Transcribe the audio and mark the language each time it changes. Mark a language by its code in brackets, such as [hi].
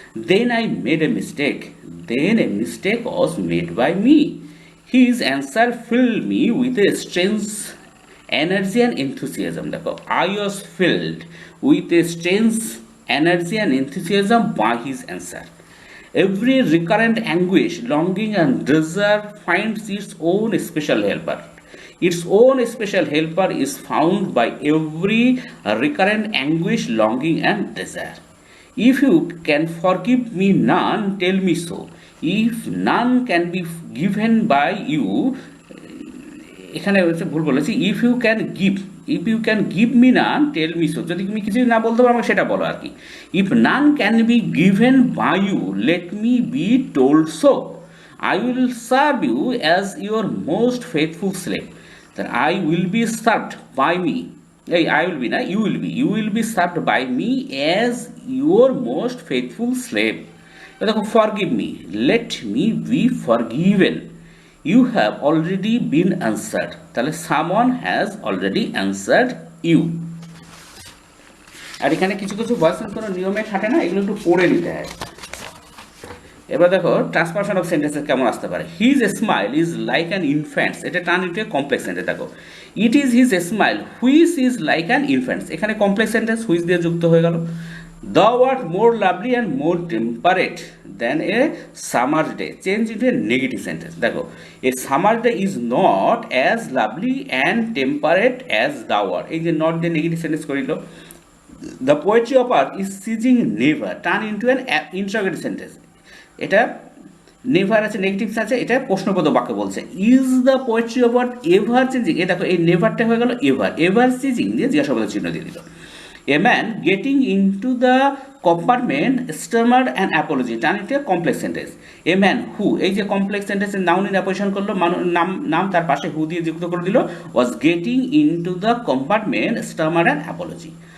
[en] Then I made a mistake, then a mistake was made by me, his answer filled me with a strange energy and enthusiasm, দেখো I was filled with a strange energy and enthusiasm by his answer. Every recurrent anguish, longing, and desire finds its own special helper. Its own special helper is found by every recurrent anguish, longing, and desire. If you can forgive me none, tell me so. If none can be given by you, [bn] এখানে ভুল বলেছি, [en] if you can give me none tell me so, [bn] যদি তুমি কিছু না বলতে পারো আমাকে সেটা বলো আর কি। [en] If none can be given by you let me be told so, I will serve you as your most faithful slave, that I will be served by me, এই I will be না, you will be served by me as your most faithful slave. দেখো forgive me, let me be forgiven, you have already been answered, তাহলে someone has already answered you. [bn] আর এখানে কিছু কিছু voice কোনো নিয়মে খাটে না, এগুলো একটু পড়ে নিতে হয়। এবার দেখো [en] transformation of sentences [bn] কেমন আসতে পারে। [en] His smile is like an infant's, এটা turn into a complex sentence. দেখো it is his smile which is like an infant's, এখানে complex sentence which [bn] দিয়ে যুক্ত হয়ে গেল। [en] Thou art more lovely and more temperate than a summer's day, change into a negative sentence. দেখো a summer's day is not as lovely and temperate as thou art, এই যে not [bn] দিয়ে negative sentence করিল। [en] The poetry of art is ceasing never, turn into an interrogative sentence, [bn] এটা never আছে negatives আছে, এটা প্রশ্নবোধক বাক্য বলছে। [en] is the poetry of art ever changing, [bn] এ দেখো এই নেভারটা হয়ে গেল এভার, এভার চেঞ্জিং দিয়ে জিজ্ঞাসাবাদের চিহ্ন দিয়ে দিল। [en] A man getting into the compartment stammered and apology, turn into a complex sentence. A man who, এই যে complex সেন্টেন্সের noun in apposition করলো, [bn] নাম তার পাশে হু দিয়ে যুক্ত করে দিল, [en] Was getting into the compartment stammered and apology.